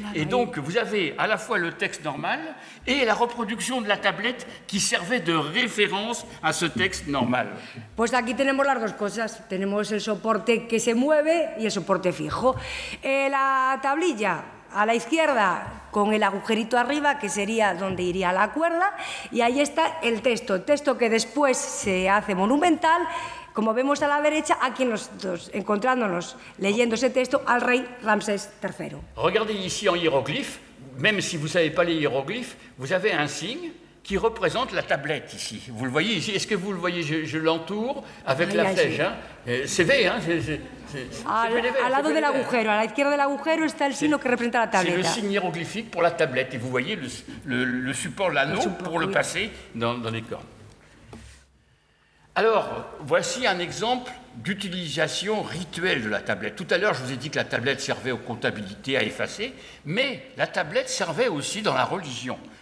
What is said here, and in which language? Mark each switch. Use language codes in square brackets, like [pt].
[fr] Et donc, vous avez à la fois le texte normal et la reproduction de la tablette qui servait de référence à ce texte normal. [es] Pues aquí tenemos las dos cosas. Tenemos el soporte que se mueve y el soporte fijo. La tablilla a la izquierda con el agujerito arriba, que sería donde iría la cuerda, y ahí está el texto que después se hace monumental, como vemos a la derecha, aquí nosotros encontrándonos leyendo ese texto al rey Ramsès III. [fr] Regardez ici en hiéroglyphe, même si vous ne savez pas les hiéroglyphes, vous avez un signe qui représente la tablette ici. Vous le voyez ici? Est-ce que vous le voyez? Je l'entoure avec la flèche. Hein? C'est V, hein? [es] Al lado del agujero, a la izquierda del agujero está el signo que representa la tableta. [fr] C'est le signe hiéroglyphique pour la tablette. Et vous voyez le support, l'anneau, pour le passer dans les cornes. Alors, voici un exemple d'utilisation rituelle de la tablette. Tout à l'heure, je vous ai dit que la tablette servait aux comptabilités à effacer, mais la tablette servait aussi dans la religion.